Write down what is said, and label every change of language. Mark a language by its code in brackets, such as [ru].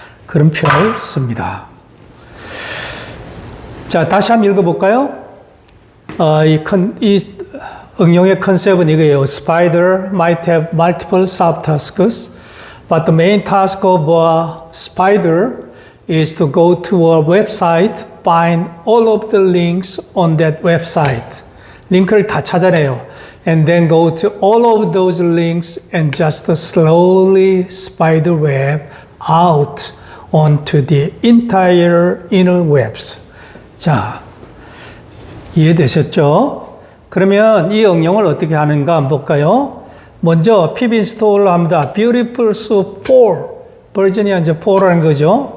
[ko] 그런 표현을 씁니다. 자, 다시 한번 읽어볼까요? 이 응용의 컨셉은 이거예요. [en] Spider might have multiple subtasks, but the main task of a spider is to go to a website, find all of the links on that website. [ko] 링크를 다 찾아내요. [en] And then go to all of those links and just slowly spider web out onto the entire inner webs. [ko] 자, 이해되셨죠? 그러면 이 응용을 어떻게 하는가 한번 볼까요? 먼저 pip install을 합니다. Beautiful Soup 4 버전이 이제 4라는 거죠.